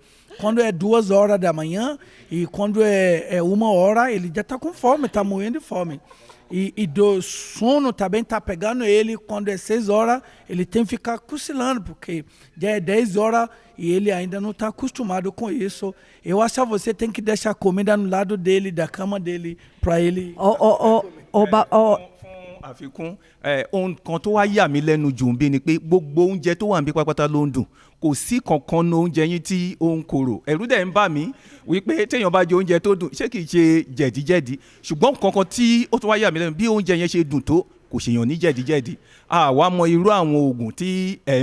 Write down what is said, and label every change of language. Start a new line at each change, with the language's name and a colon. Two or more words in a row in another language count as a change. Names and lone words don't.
Portuguese: Quando é 2 horas da manhã e quando é 1 hora, ele já tá com fome, tá morrendo de fome. E do sono também tá pegando ele, quando é 6 horas, ele tem que ficar cochilando, porque já é 10 horas e ele ainda não está acostumado com isso. Eu acho que você tem que deixar a comida no lado dele, da cama dele, para ele...
Yoruba: àfikún ohun kan tó wá yà mí lẹ́nu jù ń bí ni pé gbogbo oúnjẹ tó wà ń bí pátápátá ló ń dùn kò sí kankan ní oúnjẹ yín tí ó ń korò ẹ̀rù dẹ̀ ń bà mí wípé téèyàn bá jẹ oúnjẹ tó dùn ṣé kìí ṣe jẹ̀díjẹ̀dí ṣùgbọ́n kankan tí ó tún wá yà mí lẹ́nu bí oúnjẹ yẹn ṣe dùn tó kò ṣèyàn ní jẹ̀díjẹ̀dí àwa mọ irú àwọn oògùn tí ẹ̀